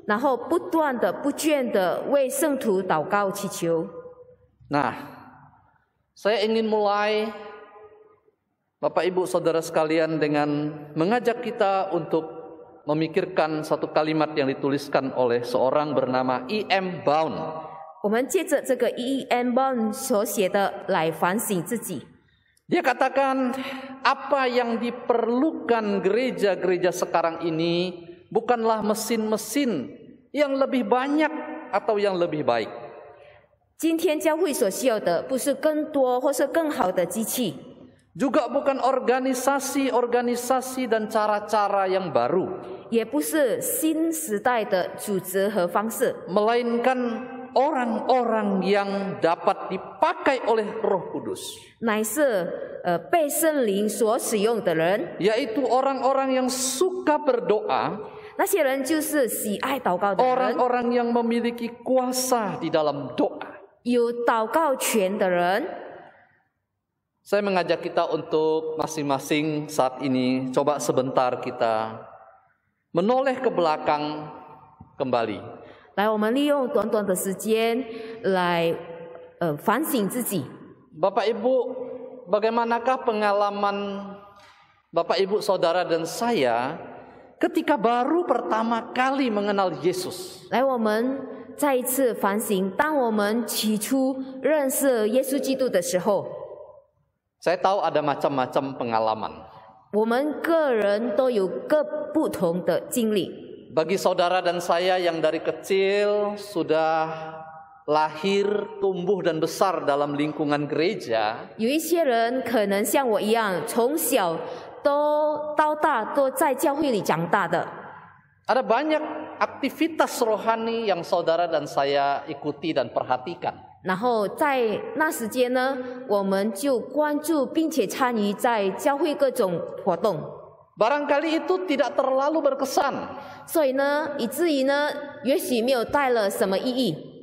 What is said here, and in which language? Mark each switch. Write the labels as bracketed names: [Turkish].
[Chinese] 然后不断的、不倦的为圣徒祷告祈求。 [Indonesian] Nah, saya ingin mulai Bapak Ibu Saudara sekalian dengan mengajak kita untuk memikirkan satu kalimat yang dituliskan oleh seorang bernama E.M. Bound. [Chinese] 我们借着这个 E.M. Bound 所写的来反省自己。 [Indonesian] Dia katakan apa yang diperlukan gereja-gereja sekarang ini bukanlah mesin-mesin yang lebih banyak atau yang lebih baik. [Chinese] 今天教会所需要的不是更多或是更好的机器， [Indonesian] Juga bukan organisasi-organisasi dan cara-cara yang baru, [Chinese] 也不是新时代的组织和方式， [Indonesian] melainkan orang-orang yang dapat dipakai oleh Roh Kudus, [Chinese] 乃是被圣灵所使用的人。 [Indonesian] yaitu orang-orang yang suka berdoa, [Chinese] 那些人就是喜爱祷告的人， [Indonesian] orang-orang yang memiliki kuasa di dalam doa. [Chinese] 有祷告权的人。 [Indonesian] Saya mengajak kita untuk masing-masing saat ini coba sebentar kita menoleh ke belakang kembali. [Chinese] 来，我们利用短短的时间来反省自己。 [Indonesian] Bapak Ibu, bagaimanakah pengalaman Bapak Ibu Saudara dan saya ketika baru pertama kali mengenal Yesus? [Chinese] 来，我们再一次反省，当我们起初认识耶稣基督的时候， [Indonesian] Saya tahu ada macam-macam pengalaman. [Chinese] 我们个人都有各不同的经历。 [Indonesian] Bagi saudara dan saya yang dari kecil sudah lahir, tumbuh dan besar dalam lingkungan gereja, [Chinese] 有一些人可能像我一样，从小到大都在教会里长大的。 [Indonesian] ada banyak aktivitas rohani yang saudara dan saya ikuti dan perhatikan. [Chinese] 然后在那时间呢，我们就关注并且参与在教会各种活动。 [Indonesian] Barangkali itu tidak terlalu berkesan. [Chinese] 所以呢，以至于呢，也许没有带了什么意义。